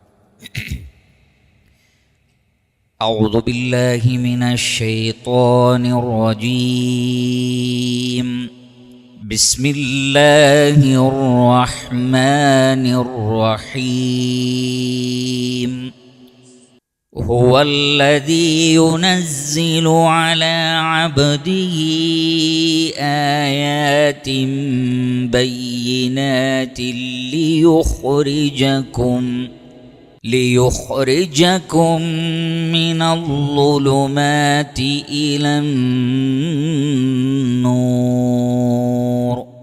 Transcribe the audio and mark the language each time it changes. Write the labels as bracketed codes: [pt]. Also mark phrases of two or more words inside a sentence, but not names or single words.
[ar] أعوذ بالله من الشيطان الرجيم. بسم الله الرحمن الرحيم. هو الذي ينزل على عبده آيات بينات ليخرجكم من الظلمات إلى النور